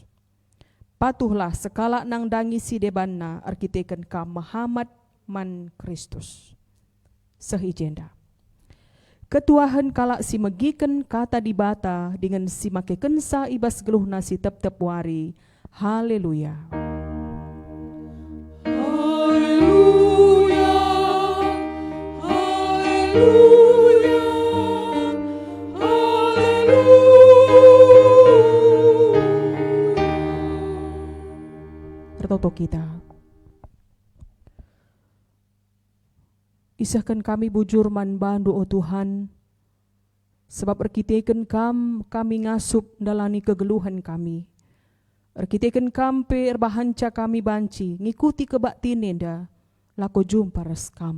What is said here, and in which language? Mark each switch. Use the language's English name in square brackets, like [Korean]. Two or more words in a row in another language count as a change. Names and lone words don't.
[Batak Karo] Patuhlah sekala nang dangi si debanna arkiteken kam Muhammad man Kristus. Sehijenda. Ketuahan kalak si megiken kata dibata dengan si make kensa ibas geluh nasi tep-tep wari. Haleluya. Haleluya. Haleluya. Haleluya. Tertoto kita. Isahkan kami bujur man bandu o Tuhan, sebab erkiteken kami ngasup dalani kegeluhan kami. Erkiteken kampe erbahanca kami banci, ngikuti kebaktin enda, lako jumpa reskam.